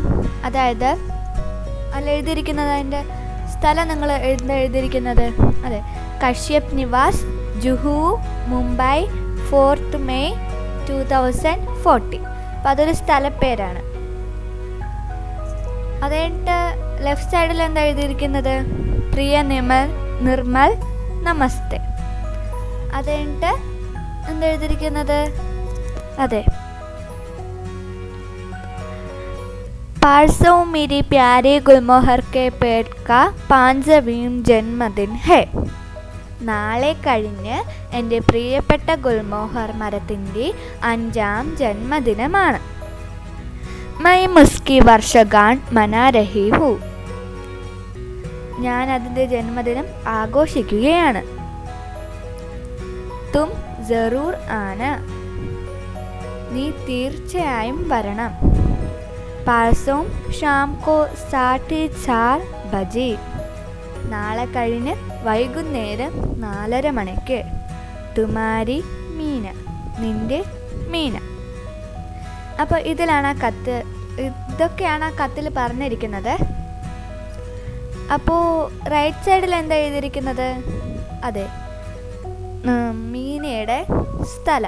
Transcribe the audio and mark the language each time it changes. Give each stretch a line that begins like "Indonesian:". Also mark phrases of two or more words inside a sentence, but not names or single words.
Malayalam: അതായത് അതിൽ എഴുതിയിരിക്കുന്നത്, അതിൻ്റെ സ്ഥലം നിങ്ങൾ എഴുതിയിരിക്കുന്നത് അതെ, കശ്യപ് നിവാസ്, ജുഹു, മുംബൈ, 4th May 2040. അപ്പോൾ അതൊരു സ്ഥലപ്പേരാണ്. അത് കഴിഞ്ഞിട്ട് ലെഫ്റ്റ് സൈഡിൽ എന്താ എഴുതിയിരിക്കുന്നത്, പ്രിയ നിർമ്മൽ നമസ്തേ. അത് കഴിഞ്ഞിട്ട് എന്താ എഴുതിയിരിക്കുന്നത്, അതെ,
Hindi: परसों मेरे प्यारे गुलमोहर के पेट का 5वां जन्मदिन है.
Malayalam: നാളെ കഴിഞ്ഞ് എൻ്റെ പ്രിയപ്പെട്ട ഗുൽമോഹർ മരത്തിൻ്റെ 5ാം ജന്മദിനമാണ്.
Hindi: मैं उसकी वर्षगांठ मना रही हूँ.
Malayalam: ഞാൻ അതിൻ്റെ ജന്മദിനം ആഘോഷിക്കുകയാണ്.
Hindi: तुम ज़रूर आना.
Malayalam: നീ തീർച്ചയായും വരണം.
Hindi: परसों शाम को 4:30 बजे.
Malayalam: നാളെ കഴിഞ്ഞ് വൈകുന്നേരം 4:30 മണിക്ക്.
Hindi: तुम्हारी मीना.
Malayalam: നിൻ്റെ മീന. അപ്പോൾ ഇതിലാണ് ആ കത്ത്. ഇതൊക്കെയാണ് ആ കത്തിൽ പറഞ്ഞിരിക്കുന്നത്. അപ്പോൾ റൈറ്റ് സൈഡിൽ എന്താ എഴുതിയിരിക്കുന്നത്, അതെ, മീനയുടെ സ്ഥലം.